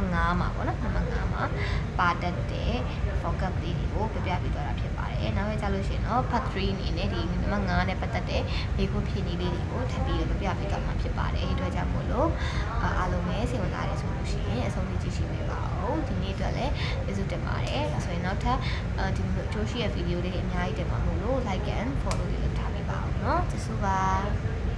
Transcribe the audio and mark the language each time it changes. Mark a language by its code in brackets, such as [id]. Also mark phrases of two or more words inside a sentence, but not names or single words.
[my] 5 မှာပေါ့နော်နံပါတ်5မှာပါတတ်တဲ့ focus လေးတွေကိုပြပြပေးသွားတာဖြစ်ပါတယ်နောက်ပဲကြာလို့ရှိရင်တော့ part 3အနေနဲ့ဒီနံပါတ်5နဲ့ပတ်သက်တဲ့မေးခွန်းဖြေနည်းလေးတွေကိုထပ်ပြီးတော့ပြပြပေးသွားမှာဖြစ်ပါတယ်ဒီအတွက်ကြောင့်မို့လို့အားလုံးပဲစိတ်ဝင်စားတယ်ဆိုလို့ရှိရင်အဆုံးထိကြည့်ရှုပေးပါဦးဒီနေ့အတွက်လည်းကျေးဇူးတင်ပါတယ်ဒါဆိုရင်နောက်ထပ်ဒီလိုအကျိုးရှိတဲ့ဗီဒီယိုလေးတွေအများကြီးတင်ပါမို့လို့ [en] like and follow [my] လေးလုပ်ထားပေးပါဦးเนาะကျေးဇူးပါ